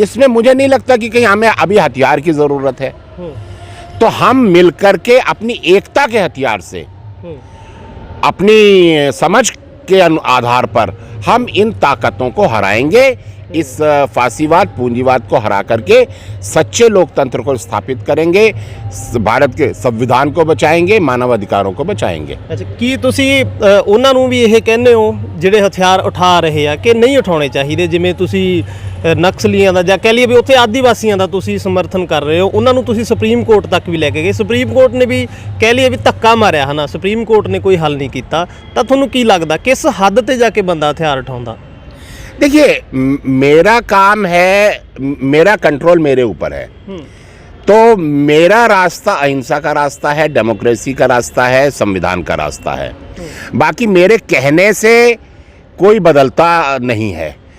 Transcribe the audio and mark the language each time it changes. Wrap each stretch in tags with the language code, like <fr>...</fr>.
<hi>इसमें मुझे नहीं लगता कि कहीं हमें अभी हथियार की ज़रूरत है। तो हम मिलकर के अपनी एकता के हथियार से, अपनी समझ के आधार पर हम इन ताकतों को हराएंगे। इस फांसीवाद, पूंजीवाद को हरा करके सच्चे लोकतंत्र को स्थापित करेंगे, भारत के संविधान को बचाएंगे, मानव अधिकारों को बचाएंगे।</hi> <pa>अच्छा, ਕੀ ਤੁਸੀਂ ਉਹਨਾਂ ਨੂੰ ਵੀ ਇਹ ਕਹਿੰਦੇ ਹੋ ਜਿਹੜੇ ਹਥਿਆਰ ਉਠਾ ਰਹੇ ਆ ਕਿ ਨਹੀਂ ਉਠਾਉਣੇ ਚਾਹੀਦੇ? ਜਿਵੇਂ ਤੁਸੀਂ ਨਕਸਲੀਆਂ ਦਾ ਜਾਂ ਕਹਿ ਲਈਏ ਵੀ ਉੱਥੇ ਆਦੀਵਾਸੀਆਂ ਦਾ ਤੁਸੀਂ ਸਮਰਥਨ ਕਰ ਰਹੇ ਹੋ, ਉਹਨਾਂ ਨੂੰ ਤੁਸੀਂ ਸੁਪਰੀਮ ਕੋਰਟ ਤੱਕ ਵੀ ਲੈ ਕੇ ਗਏ, ਸੁਪਰੀਮ ਕੋਰਟ ਨੇ ਵੀ ਕਹਿ ਲਈਏ ਵੀ ਧੱਕਾ ਮਾਰਿਆ ਹਨਾ, ਸੁਪਰੀਮ ਕੋਰਟ ਨੇ ਕੋਈ ਹੱਲ ਨਹੀਂ ਕੀਤਾ। ਤਾਂ ਤੁਹਾਨੂੰ ਕੀ ਲੱਗਦਾ ਕਿਸ ਹੱਦ ਤੇ ਜਾ ਕੇ ਬੰਦਾ ਹਥਿਆਰ ਉਠਾਉਂਦਾ?</pa> <hi>देखिए, मेरा काम है, मेरा कंट्रोल मेरे ऊपर है। तो मेरा रास्ता अहिंसा का रास्ता है, डेमोक्रेसी का रास्ता है, संविधान का रास्ता है। बाकी मेरे कहने से कोई बदलता नहीं है।</hi>